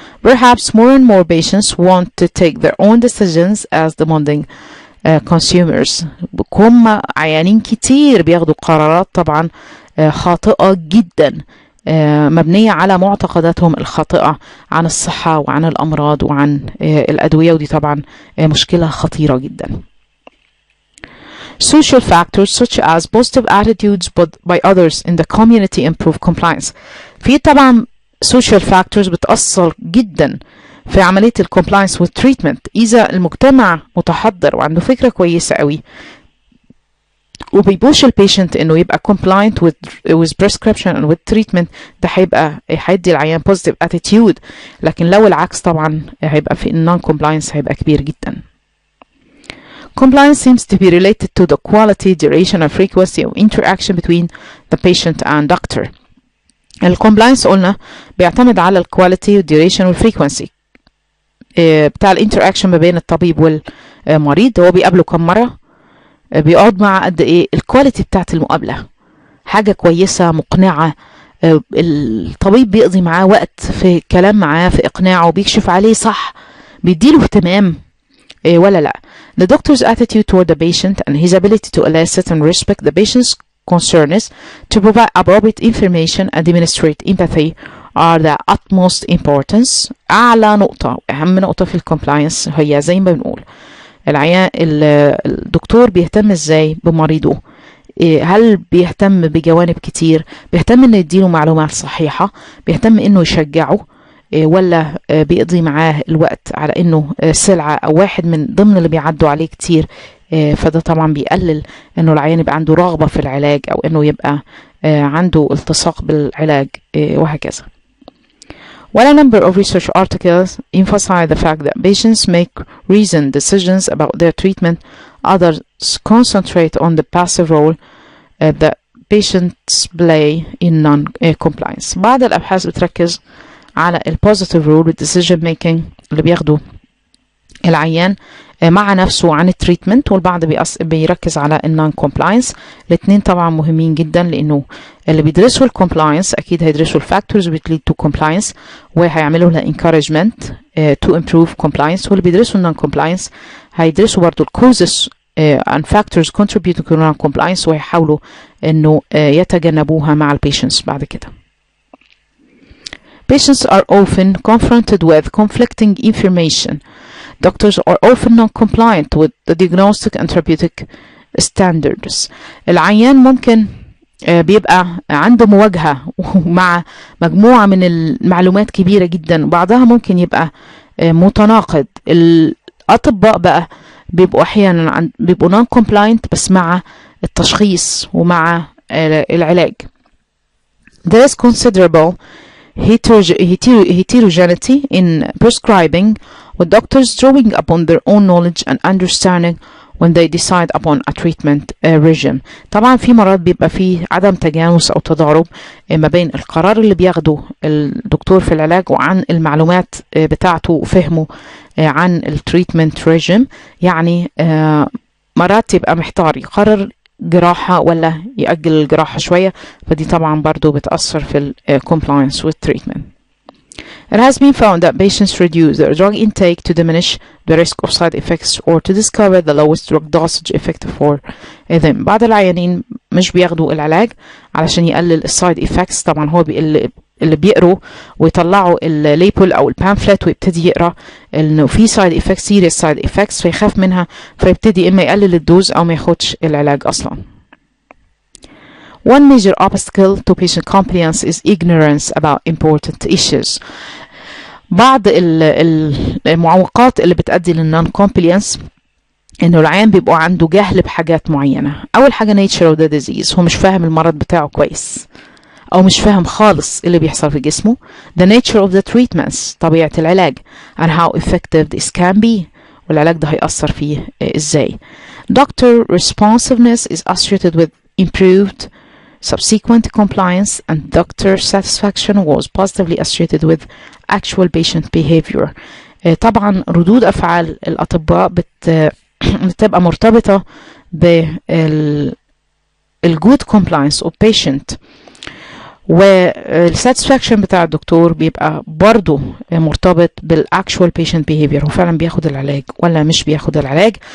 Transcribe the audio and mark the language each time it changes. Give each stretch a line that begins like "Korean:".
English: Perhaps more and more patients want to take their own decisions as demanding consumers.
Arabic: هم عيانين كتير بياخدوا قرارات طبعا خاطئة جدا مبنية على معتقداتهم الخاطئة عن الصحة وعن الأمراض وعن الأدوية، ودي طبعا مشكلة خطيرة جدا.
English: Social factors such as positive attitudes by others in the community improve compliance.
Arabic: في طبعا
English: social factors
Arabic: بتأثر جدا في عملية ال
English: compliance with treatment.
Arabic: إذا المجتمع متحضر وعنده فكرة كويسة قوي وبيبوش البيشنت انه يبقى
English: compliant with prescription and with treatment،
Arabic: ده هيدي العيان
English: positive attitude.
Arabic: لكن لو العكس طبعا هيبقى في non-compliance هيبقى كبير جدا.
English: Compliance seems to be related to the quality, duration and frequency of interaction between the patient and doctor.
Arabic: الcompliance قلنا بيعتمد على الكواليتي والديوريشن والفريكونسي بتاع الانتراكشن ما بين الطبيب والمريض. هو بيقابله كم مرة، بيقعد مع قد ايه، الكواليتي بتاعت المقابلة حاجة كويسة مقنعة، الطبيب بيقضي معاه وقت في كلام معاه في اقناعه، بيكشف عليه صح، بيديله اهتمام ولا لا. The doctor's attitude toward the patient and his ability to elicit and respect the patient's concerns to provide appropriate information and demonstrate empathy are the utmost importance. أعلى نقطة وأهم نقطة في الكومبلاينس هي زي ما بنقول العيان الدكتور بيهتم ازاي بمريضه. هل بيهتم بجوانب كتير؟ بيهتم انه يديله معلومات صحيحة، بيهتم انه يشجعه، ولا بيقضي معاه الوقت على انه سلعة او واحد من ضمن اللي بيعدوا عليه كتير. فده طبعا بيقلل انه العيان يبقى عنده رغبة في العلاج او انه يبقى عنده التصاق بالعلاج وهكذا.
English: While a number of research articles emphasize the fact that patients make reasoned decisions about their treatment, others concentrate on the passive role that patients play in non-compliance.
Arabic: بعض الأبحاث بتركز على
English: positive role decision making
Arabic: اللي بياخده العيان مع نفسه عن التريتمنت، والبعض بيركز على النون كومبلاينس. الاثنين طبعا مهمين جدا لانه اللي بيدرسوا الكومبلاينس اكيد هيدرسوا الفاكتورز بتليد تو كومبلاينس وهيعملوا لها
English: encouragement to improve compliance،
Arabic: واللي بيدرسوا النون كومبلاينس هيدرسوا برضو الكوزز
English: and factors contributing to non compliance
Arabic: ويحاولوا انه يتجنبوها مع البيشنتس بعد كده.
English: Patients are often confronted with conflicting information. Doctors are often non-compliant with the diagnostic and therapeutic standards.
Arabic: العيان ممكن بيبقى عنده مواجهة مع مجموعة من المعلومات كبيرة جدا، وبعضها ممكن يبقى متناقض. الأطباء بقى بيبقوا أحيانا بيبقوا نون كومبلاينت بس مع التشخيص ومع العلاج.
English: There is considerable heterogeneity in prescribing, with doctors drawing upon their own knowledge and understanding when they decide upon a treatment regime.
Arabic: طبعا في مرات بيبقى فيه عدم تجانس أو تضارب ما بين القرار اللي بياخده الدكتور في العلاج وعن المعلومات بتاعته وفهمه عن التريتمنت ريجيم. يعني مرات يبقى محتار يقرر جراحة ولا يأجل الجراحة شوية، فدي طبعا برضو بتأثر في ال
English: compliance with treatment. It has been found that patients reduce their drug intake to diminish the risk of side effects or to discover the lowest drug dosage effective for them.
Arabic: بعض العيانين مش بياخدوا العلاج علشان يقلل السايد effects. طبعا هو اللي بيقروا ويطلعوا الليبل او البامفلت ويبتدي يقرا انه في سايد افكتس، سيريس سايد افكتس، فيخاف منها فيبتدي اما يقلل الدوز او ما ياخدش العلاج اصلا.
English: One major obstacle to patient compliance is ignorance about important issues.
Arabic: بعض المعوقات اللي بتؤدي للنون compliance انه العيان بيبقوا عنده جهل بحاجات معينة. اول حاجة
English: nature of the disease،
Arabic: هو مش فاهم المرض بتاعه كويس او مش فاهم خالص اللي بيحصل في جسمه.
English: the nature of the treatments،
Arabic: طبيعة العلاج،
English: and how effective this can be،
Arabic: والعلاج ده هيأثر فيه ازاي.
English: doctor responsiveness is associated with improved subsequent compliance, and doctor satisfaction was positively associated with actual patient behavior.
Arabic: طبعا ردود افعال الاطباء بتبقى مرتبطة بال
English: good compliance of patient،
Arabic: والساتسفاكشن بتاع الدكتور بيبقى برضو مرتبط بالاكشوال بيشنت بيهيفير، هو فعلا بياخد العلاج ولا مش بياخد العلاج.